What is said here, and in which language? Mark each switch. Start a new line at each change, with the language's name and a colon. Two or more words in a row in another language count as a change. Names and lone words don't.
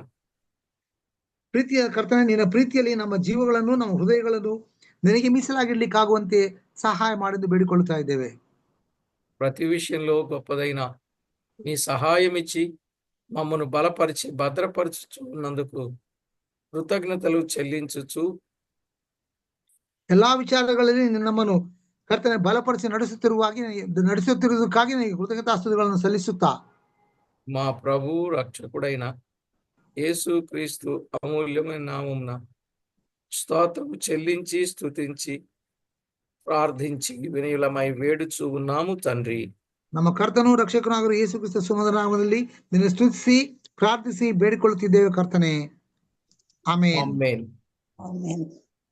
Kannada: ಪ್ರೀತಿಯ ಕರ್ತನೆ, ನಿನ್ನ ಪ್ರೀತಿಯಲ್ಲಿ ನಮ್ಮ ಜೀವಗಳನ್ನು, ನಮ್ಮ ಹೃದಯಗಳನ್ನು ನಿನಗೆ ಮೀಸಲಾಗಿಡ್ಲಿಕ್ಕಾಗುವಂತೆ ಸಹಾಯ ಮಾಡಿದ್ದು ಬೇಡಿಕೊಳ್ಳುತ್ತಾ ಇದ್ದೇವೆ.
Telugu: ప్రతి విషయంలో గొప్పదైన మీ సహాయం ఇచ్చి మమ్మను బలపరిచి భద్రపరచుచున్నందుకు కృతజ్ఞతలు చెల్లించుచు,
Kannada: ಎಲ್ಲಾ ವಿಚಾರಗಳಲ್ಲಿ ನಮ್ಮನ್ನು ಕರ್ತನೆ ಬಲಪಡಿಸಿ ನಡೆಸುತ್ತಿರುವುದಕ್ಕಾಗಿ ನನಗೆ ಕೃತಜ್ಞತಾಸ್ತುತಿಗಳನ್ನು ಸಲ್ಲಿಸುತ್ತಾ
Telugu: మా ప్రభు రక్షకుడైన యేసు క్రీస్తు అమూల్యమైన నామమున స్తోత్రము చెల్లించి స్తుతించి ప్రార్థించి వినయులమై వేడుచూ ఉన్నాము తండ్రి.
Kannada: ನಮ್ಮ ಕರ್ತನು ರಕ್ಷಕನಾಗಿರುವ ಯೇಸು ಕ್ರಿಸ್ತ ಸುಮಧುರ ನಾಮದಲ್ಲಿ ನಿನ್ನ ಸ್ತುತಿಸಿ ಪ್ರಾರ್ಥಿಸಿ ಬೇಡಿಕೊಳ್ಳುತ್ತಿದ್ದೇವೆ ಕರ್ತನೆ. ಆಮೆನ್. ಆಮೆನ್. ಆಮೆನ್.